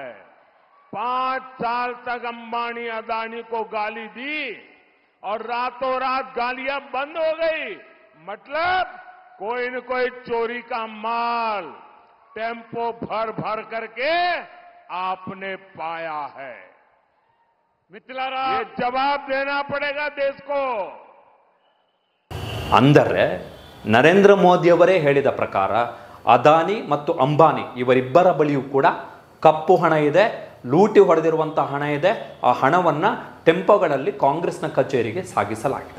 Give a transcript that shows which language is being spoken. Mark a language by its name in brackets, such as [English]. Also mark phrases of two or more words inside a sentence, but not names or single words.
[Hindi] 5 साल तक अंबानी अदानी को गाली दी और रातों रात गालियां बंद हो गई. मतलब कोई न कोई चोरी का माल टेम्पो भर भर करके आपने पाया है. मित्लारा, ये जवाब देना पड़ेगा देश को. [Kannada] ಅಂದರೆ ನರೇಂದ್ರ ಮೋದಿಯವರೇ ಹೇಳಿದ ಪ್ರಕಾರ ಅದಾನಿ ಮತ್ತು ಅಂಬಾನಿ ಇವರಿಬ್ಬರ ಬಳಿಯೂ ಕೂಡ ಕಪ್ಪು ಹಣ ಇದೆ, ಲೂಟಿ ಹೊಡೆದಿರುವಂಥ ಹಣ ಇದೆ. ಆ ಹಣವನ್ನು ಟೆಂಪೋಗಳಲ್ಲಿ ಕಾಂಗ್ರೆಸ್ನ ಕಚೇರಿಗೆ ಸಾಗಿಸಲಾಗಿದೆ.